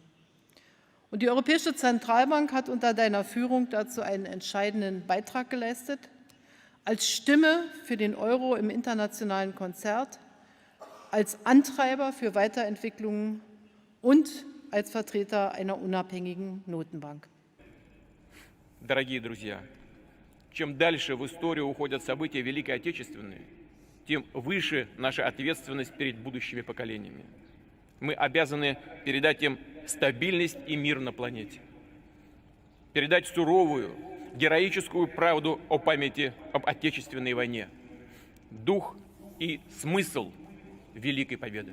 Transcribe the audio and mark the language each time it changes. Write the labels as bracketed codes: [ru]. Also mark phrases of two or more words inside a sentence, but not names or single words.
[de] Und die Europäische Zentralbank hat unter deiner Führung dazu einen entscheidenden Beitrag geleistet, als Stimme für den Euro im internationalen Konzert, als Antreiber für Weiterentwicklungen und als Vertreter einer unabhängigen Notenbank. [ru] Дорогие друзья, чем дальше в историю уходят события Великой Отечественной, тем выше наша ответственность перед будущими поколениями. Мы обязаны передать им стабильность и мир на планете. Передать суровую, героическую правду о памяти об Отечественной войне, дух и смысл Великой Победы.